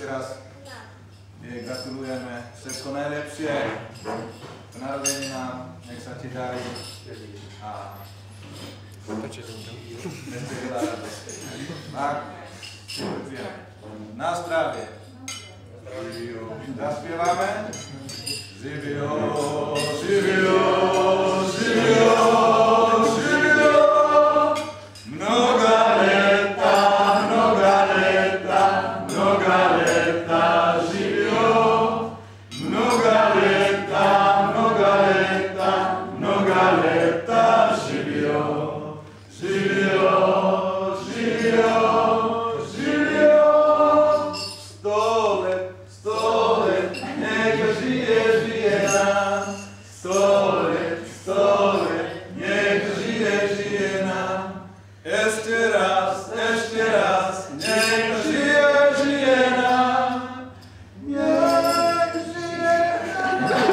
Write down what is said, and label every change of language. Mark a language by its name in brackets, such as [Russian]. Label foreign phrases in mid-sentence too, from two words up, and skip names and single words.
[Slovak] jej gratulujeme všetko najlepšie k narodeninám, nech sa ti darí a ešte veľa radosti. Tak, na zdravie. Zaspievame. [Serbian] Živio, živio, živio, živio, mnoga leta, živio, mnoga leta, živio, živio, živio, živio, 100 [Slovak] let, nech žije, žije nám, 100 let, nech žije, žije nám, ešte raz, nech žije, žije nám, nech žije nám.